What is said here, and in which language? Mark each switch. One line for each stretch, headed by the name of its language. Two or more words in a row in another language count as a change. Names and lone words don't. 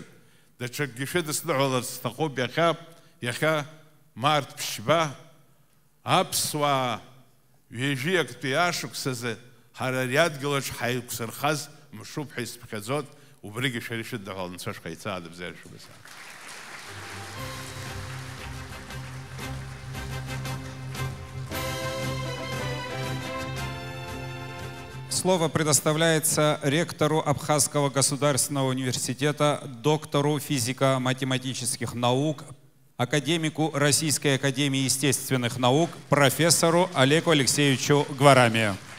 Abkhazian: Даҽакгьы шәыдысныҳәаларц сҭахуп иахьа март ԥшьба аԥсуаа ҩажәи актәи ашықәсазы ҳара ари адгьылаҿ ҳаиқәсырхаз мшуп ҳәа исԥхьаӡоит. Убригьы шәара ишәыднаҳәалан Анцәа шәҟаиҵаа дыбзиара шәыбзаа.
Russian: Слово предоставляется ректору Абхазского государственного университета, доктору физико-математических наук, академику Российской академии естественных наук, профессору Олегу Алексеевичу Гварамию.